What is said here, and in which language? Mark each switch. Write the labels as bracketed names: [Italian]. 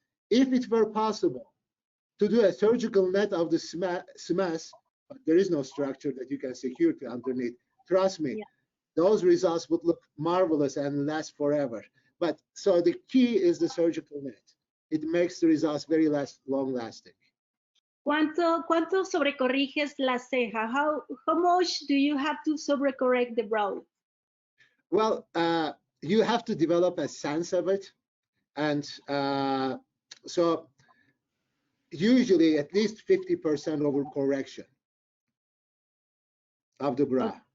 [English] If it were possible to do a surgical net of the SMAS, but there is no structure that you can secure to underneath. Trust me, those results would look marvelous and last forever. But so the key is the surgical net. It makes the results very long lasting. [Spanish] ¿Cuánto sobrecorriges la ceja? [English] How much do you have to sobrecorrect the brow? Well, you have to develop a sense of it. And so usually at least 50% overcorrection of the brow.